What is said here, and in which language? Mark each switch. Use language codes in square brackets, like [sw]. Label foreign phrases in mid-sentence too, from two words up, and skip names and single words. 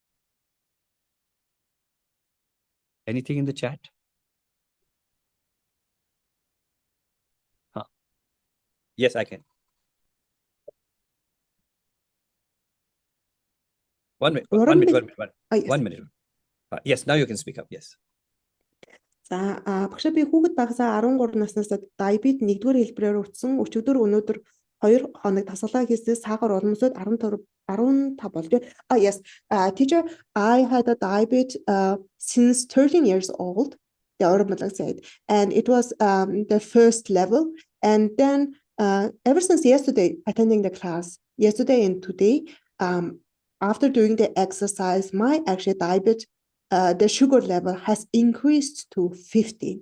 [en] Anything in the chat? Huh. Yes, I can. 1 minute. 1 minute. 1 minute. Yes. 1 minute. Yes, now you can speak up. Yes. [mn] За багшаа би хүүхэд байхасаа 13 наснаас диабет 1-р хэлбэрээр утсан өчигдөр өнөөдөр 2 хоног тасгалаа хийснээр сахар уламжлалт 15 болж. [en] Yes. Teacher, I had a diabetes since 13 years old. The Hormonal said, and it was the first level, and then ever since yesterday attending the class, yesterday and today, after doing the exercise, my actual diabetes the sugar level has increased to 50.